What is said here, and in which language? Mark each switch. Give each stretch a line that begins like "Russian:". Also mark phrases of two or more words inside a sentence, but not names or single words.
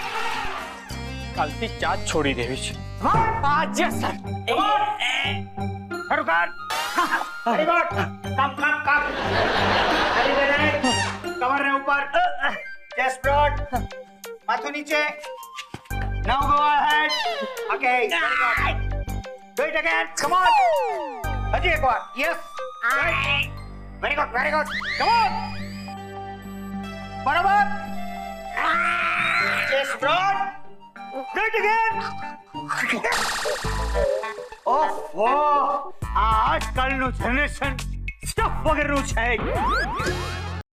Gujarati: કાલથી ચા છોડી દેવી છે.
English: yes sir.
Gujarati: શરૂ કર.
English: very good.
Gujarati: કામ.
English: very good.
Gujarati: કમરને ઉપર.
English: chest broad.
Gujarati: માથું નીચે.
English: Now go ahead. Okay. Very good. Do it again. Come on.
Gujarati: હજી એક વાર.
English: Yes. Very good. Very good. Come on. બરાબર. Chest broad. Do it again.
Gujarati: ઓહો, આજકાલનું જનરેશન સ્ટફ વગરનું છે.